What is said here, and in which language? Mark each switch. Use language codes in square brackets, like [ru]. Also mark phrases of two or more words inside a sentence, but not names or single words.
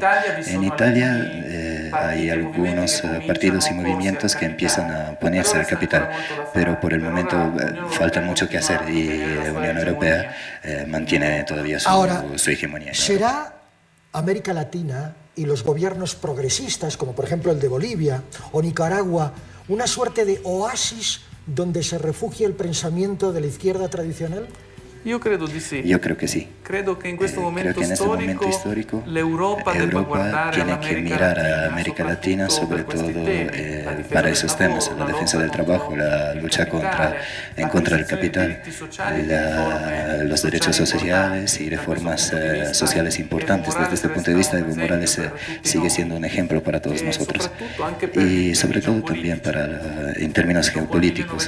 [es] En Italia hay algunos partidos y movimientos que empiezan a oponerse al capital, pero por el momento falta mucho que hacer y la Unión Europea mantiene todavía su hegemonía. ¿Será América Latina y los gobiernos progresistas, como por ejemplo el de Bolivia o Nicaragua, una suerte de oasis donde se refugia el pensamiento de la izquierda tradicional? [it] Io credo di sì. [es] Yo creo que sí. [it] Credo che in questo momento storico l'Europa debba guardare [es] tiene que mirar a América Latina sobre todo para esos temas, la defensa del trabajo, la lucha en contra del capital, los derechos sociales y reformas sociales importantes. Desde este punto de vista, Evo Morales sigue siendo un ejemplo para todos nosotros y sobre todo también en términos geopolíticos.